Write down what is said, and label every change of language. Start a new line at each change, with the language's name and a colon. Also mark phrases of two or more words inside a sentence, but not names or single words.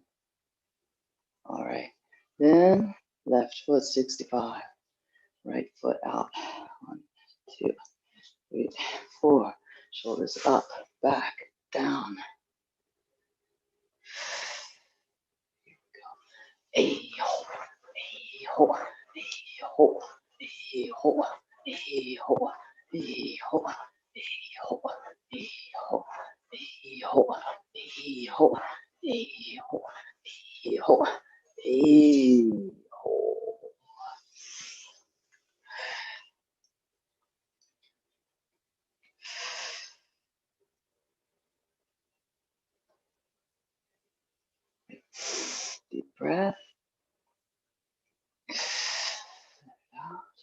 English: All right. Then left foot 65. Right foot out. 1, 2, 3, 4. Shoulders up, back, down. Hey ho, hey ho, hey ho, hey ho, hey ho, hey ho, hey ho, hey ho, hey ho, hey ho, hey ho, hey ho, hey ho. Deep breath. Out.